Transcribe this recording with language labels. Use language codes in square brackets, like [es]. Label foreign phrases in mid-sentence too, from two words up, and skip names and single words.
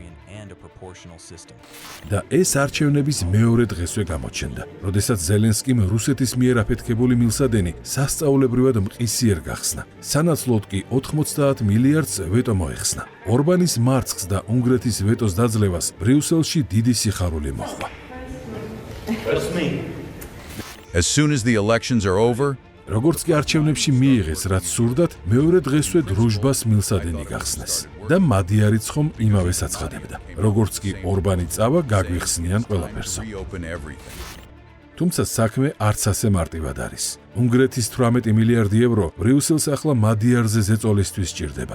[ka] და ეს არჩევნების მეორე დღესვე გამოჩნდა, როდესაც ზელენსკიმ რუსეთის მიერ აფეთქებული მილსადენი სასწაულებრივად მყისიერ გახსნა. სანაცვლოდ კი 90 მილიარდს ვეტო მოეხსნა. ორბანის მარცხს და უნგრეთის ვეტოს დაძლევას ბრიუსელში დიდი სიხარული მოჰყვა. [en] As soon as the elections are over, [ka] როგორც კი არჩევნებში მიიღეს, რაც სურდათ, მეორე დღესვე დრუჟბას მილსადენი გახსნეს და მადიარიც ხომ იმავე საცხადებდა. როგორც კი ორბანი წავა, გაგვიხსნიან ყველაფერსო. თუმცა საქმე არც ასე მარტივად არის. უნგრეთის 18 მილიარდი ევრო ბრიუსელს ახლა მადიარზე ზეწოლისთვის სჭირდება.